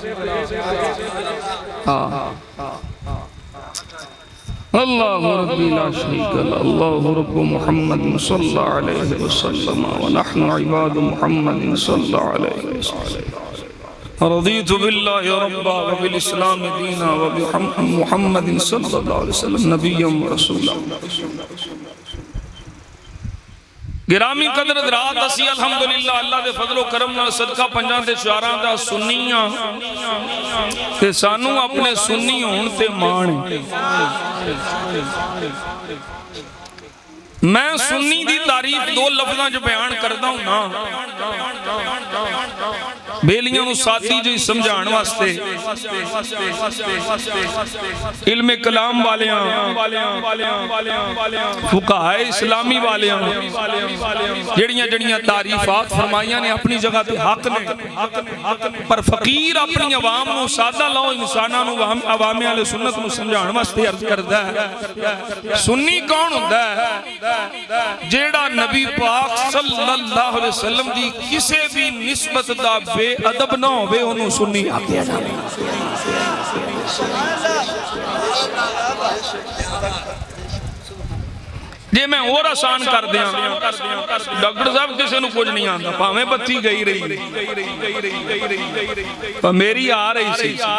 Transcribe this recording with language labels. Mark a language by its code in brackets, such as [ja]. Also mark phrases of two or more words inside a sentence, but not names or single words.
[ar] اللہ رب لا شریک لہ، اللہ رب محمد صلی اللہ علیہ وسلم ونحن عباد محمد صلی اللہ علیہ وسلم، رضیت باللہ ربا وبالاسلام دینا وبمحمد صلی اللہ علیہ وسلم نبی و رسولا۔ [pa] گرامی قدر حضرات، اسی الحمدللہ اللہ دے فضل و کرم نال صدقہ پنجاں تے چاراں دا سنیاں تے سانو اپنے سنی ہون تے مان۔ میں سنی دی تعریف دو لفظاں جو بیان کردا ہوں نا، بیلیاں نو ساتھی جو سمجھان واسطے، علم کلام والیاں، فقہاء اسلامی والیاں، جڑیاں جڑیاں تعریفات فرمائیاں نے اپنی جگہ تے حق نے، پر فقیر اپنی عوام نو سادہ لو انساناں نو عوام اہل سنت نو سمجھان واسطے عرض کردا ہے۔ سنی کون ہوندا ہے؟ جیڑا نبی پاک [ar] صلی اللہ علیہ وسلم [pa] دی کسے بھی نسبت دا بے ادب نہ ہوئے انہوں سنی آکیا جانے۔ جے میں اور آسان کر دیا، ڈاکٹر صاحب کسے نو کچھ نہیں آندا، پاہمیں بتی گئی رہی پر میری آ رہی سی۔